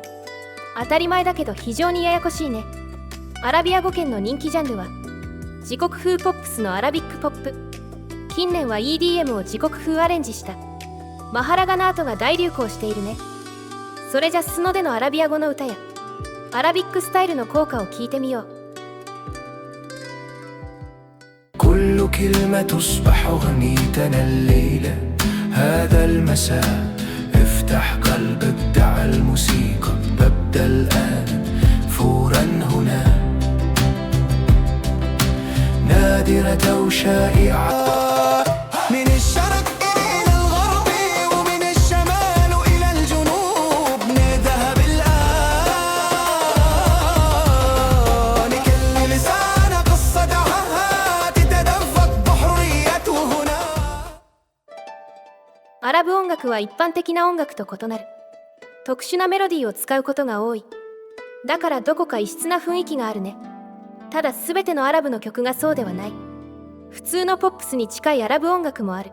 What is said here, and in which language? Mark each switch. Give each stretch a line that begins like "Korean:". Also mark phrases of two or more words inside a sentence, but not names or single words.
Japanese: 当たり前だけど非常にややこしいね。アラビア語圏の人気ジャンルは自国風ポップスのアラビックポップ。近年は EDM を自国風アレンジしたマハラガナートが大流行しているね。それじゃ素のでのアラビア語の歌やアラビックスタイルの効果を聞いてみよう。
Arabic: كل كلمة تصبح أغنيتنا الليلة هذا المساء افتح قلبك دع الموسيقى تبدأ الآن فورا هنا نادرة وشائعة من الشرق إلى الغرب ومن الشمال إلى الجنوب نذهب الآن كل لسان قصة عهد تتدفق بحريته هنا。
Japanese: アラブ音楽は一般的な音楽と異なる。特殊なメロディーを使うことが多い。だからどこか異質な雰囲気があるね。ただ全てのアラブの曲がそうではない。普通のポップスに近いアラブ音楽もある。